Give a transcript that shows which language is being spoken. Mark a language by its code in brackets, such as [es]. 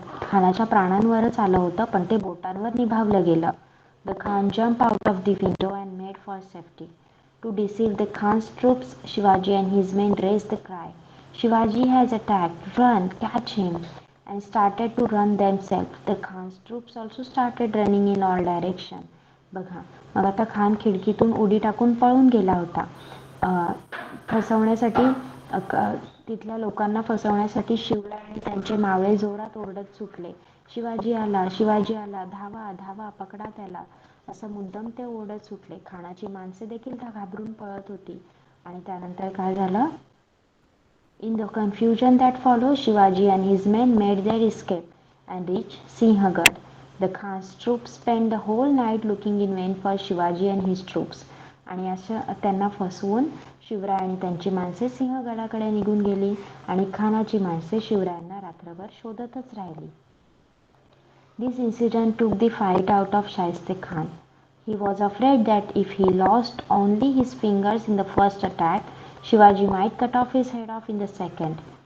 [mr] खानाच्या प्राणांवरच आलं होतं, पण ते बोटांवर निभावलं गेलं. [en] The Khan jumped out of the window and made for safety. To deceive the Khan's troops, Shivaji and his men raised the cry, "Shivaji has attacked! Run! Catch him!" and started to run themselves. The Khan's troops also started running in all directions. [mr] बघा, मग आता खान खिडकीतून उडी टाकून पळून गेला होता. फसवण्यासाठी तिथल्या लोकांना फसवण्यासाठी शिवराय आणि त्यांचे मावळे जोरात ओरडत सुटले, शिवाजी आला, शिवाजी आला, धावा धावा, पकडा त्याला, असं मुद्दाम ते ओरडत सुटले. खानाची माणसे देखील घाबरून पळत होती. आणि त्यानंतर काय झालं? [en] In the confusion that followed, Shivaji and his men made their escape and reached Sinhagad. The Khan's troops spent the whole night looking in vain for Shivaji and his troops. [mr] आणि असं त्यांना फसवून शिवराय आणि त्यांची माणसे सिंहगडाकडे निघून गेली आणि खानाची माणसे शिवरायांना रात्रभर शोधतच राहिली. [en] This incident took the fight out of Shaiste Khan. He was afraid that if he lost only his fingers in the first attack, Shivaji might cut off his head off in the second.